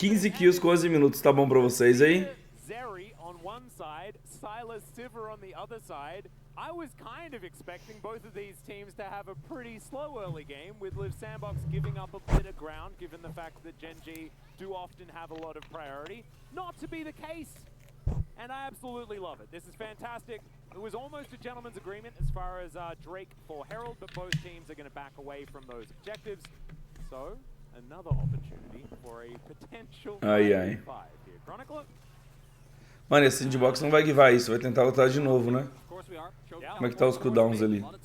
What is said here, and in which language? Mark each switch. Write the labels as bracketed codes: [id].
[pt] 15 kills com 11 minutos, tá bom pra vocês aí? [en] Zeri on one side, Silas Sivir on the other side. I was kind of expecting both of these teams to have a pretty slow early game, with Liv Sandbox giving up a bit of ground, given the fact that Gen G do often have a lot of priority. Not to be the case, and I absolutely love it. This is fantastic. It was almost a gentleman's agreement as far as Drake for Herald, but both teams are going to back away from those objectives. So, another opportunity for a potential 5 here. Chronicler? [pt] Mano, esse sandbox não vai guivar isso, vai tentar lutar de novo, né? Como é que tá os cooldowns ali?